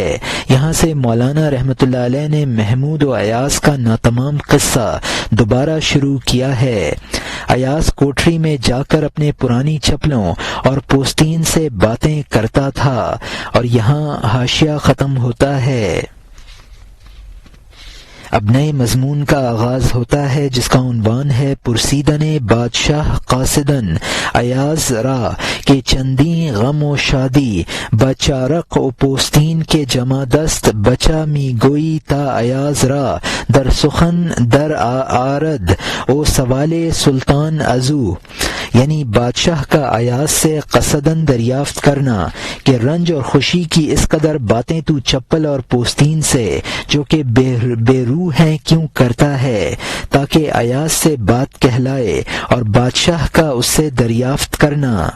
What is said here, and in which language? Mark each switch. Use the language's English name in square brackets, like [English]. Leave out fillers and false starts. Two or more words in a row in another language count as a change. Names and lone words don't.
[Urdu] یہاں سے مولانا رحمۃ اللہ علیہ نے محمود و ایاز کا ناتمام قصہ دوبارہ شروع کیا ہے۔ ایاز کوٹری میں جا کر اپنے پرانی چپلوں اور پوستین سے باتیں کرتا تھا، اور یہاں حاشیہ ختم ہوتا ہے۔ اب نئے مضمون کا آغاز ہوتا ہے جس کا عنوان ہے [Persian] پرسیدن بادشاہ قاصدن ایاز را کہ چندی غم و شادی بچارق و پوستین کے جمع دست بچا می گوئی تا ایاز را در سخن در آرد او سوال سلطان ازو، [Urdu] یعنی بادشاہ کا ایاز سے قصدن دریافت کرنا کہ رنج اور خوشی کی اس قدر باتیں تو چپل اور پوستین سے جو کہ بے روح ہیں کیوں کرتا ہے، تاکہ ایاز سے بات کہلائے اور بادشاہ کا اس سے دریافت کرنا۔